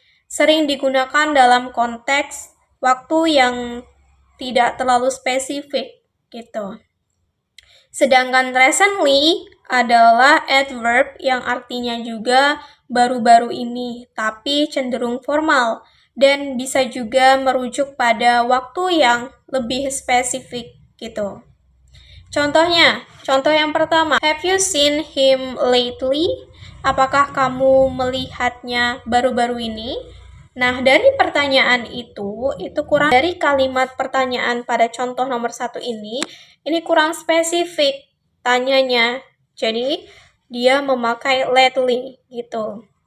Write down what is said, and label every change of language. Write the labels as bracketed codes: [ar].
[id] Sering digunakan dalam konteks waktu yang tidak terlalu spesifik gitu. Sedangkan recently adalah adverb yang artinya juga baru-baru ini, tapi cenderung formal dan bisa juga merujuk pada waktu yang lebih spesifik gitu. Contohnya, contoh yang pertama, [en] have you seen him lately? [id] Apakah kamu melihatnya baru-baru ini? Nah, dari pertanyaan itu kurang, dari kalimat pertanyaan pada contoh nomor 1 ini kurang spesifik tanyanya. Jadi, dia memakai lately gitu.